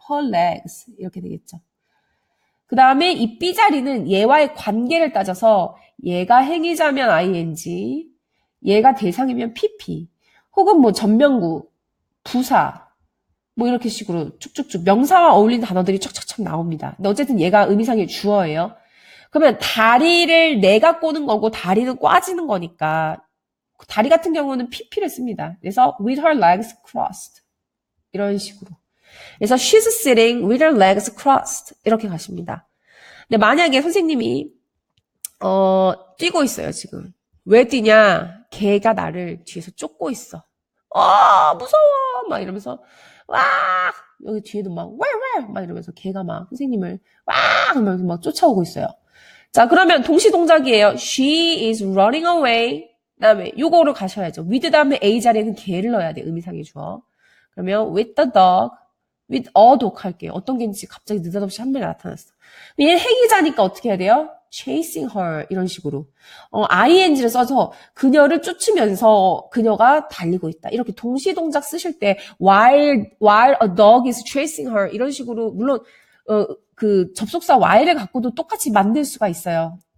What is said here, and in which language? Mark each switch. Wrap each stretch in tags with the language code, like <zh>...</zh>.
<ko>her legs 이렇게 되겠죠. 그 다음에 이 B 자리는 얘와의 관계를 따져서 얘가 행위자면 ing, 얘가 대상이면 pp, 혹은 뭐 전명구, 부사, 뭐 이렇게 식으로 쭉쭉쭉 명사와 어울리는 단어들이 척척척 나옵니다. 근데 어쨌든 얘가 의미상의 주어예요. 그러면 다리를 내가 꼬는 거고 다리는 꽈지는 거니까 다리 같은 경우는 pp를 씁니다. 그래서</ko> <en>with her legs crossed</en> <ko>이런 식으로. 그래서</ko> <en>she's sitting with her legs crossed.</en> <ko>이렇게 가십니다. 근데 만약에 선생님이, 뛰고 있어요, 지금. 왜 뛰냐? 걔가 나를 뒤에서 쫓고 있어. 무서워! 막 이러면서, 와! 여기 뒤에도 막, 왜! 막 이러면서 걔가 막 선생님을, 와! 하면서 막 쫓아오고 있어요. 자, 그러면 동시 동작이에요.</ko> <en>She is running away.</en> <ko>다음에 요거로 가셔야죠. with 다음에 a 자리에는 걔를 넣어야 돼. 의미상의 주어. 그러면</ko> <en>with the dog, with a dog</en> <ko>할게요. 어떤 개인지 갑자기 느닷없이 한 명이 나타났어. 얘는 해기자니까 어떻게 해야 돼요?</ko> <en>chasing her</en> <ko>이런 식으로 ing를 써서 그녀를 쫓으면서 그녀가 달리고 있다. 이렇게 동시 동작 쓰실 때</ko> <en>while a dog is chasing her</en> <ko>이런 식으로 물론 그 접속사 while을 갖고도 똑같이 만들 수가 있어요.</ko>